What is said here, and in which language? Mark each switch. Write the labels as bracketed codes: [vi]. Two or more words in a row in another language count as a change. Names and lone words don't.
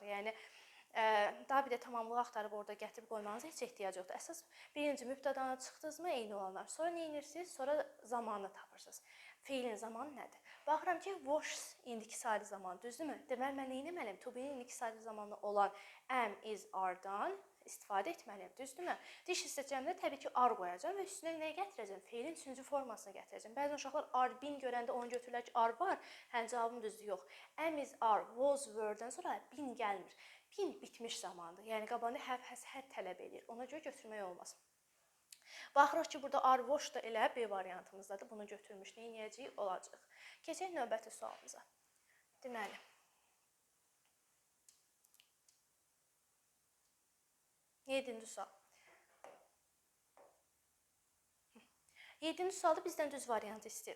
[az] Yəni, daha bir də tamamlığı axtarıb orada gətirib qoymanıza heç ehtiyac yoxdur. Əsas birinci mübtədanı çıxdınızmı eyni olanlar. Sonra nə edirsiniz? Sonra zamanını tapırsınız. Feilin zamanı nədir? Baxıram ki, was indiki sadi zaman, düzdürmü? Deməli, mən nə etməliyim? [en] To be- [az] nin indiki sadi zamanı olan [en] am, is, [az] are-dan istifadə etməliyim, düzdürmü? Diş hissəcəmdə təbii ki, are qoyacağım və üstünə nə gətirəcəm? Feilin üçüncü formasını gətirəcəm. Bəzən uşaqlar [en] are, been [az] görəndə onu götürürlər ki, are var. Hə, cavabım düzdür, yox. [en] Am, is, are, was, [az] were-dən sonra been gəlmir. Been bitmiş zamandır. Yəni, qabağında have tələb edir. Ona görə götürmək olmaz. Baxırıq ki, burada [en] are, was [az] da elə B variantımızdadır. Bunu götürmüş, neyəcəyik? Olacaq. Keçək növbəti sualımıza. Deməli. 7-ci sual. 7-ci sualda bizdən düz variantı istəyir.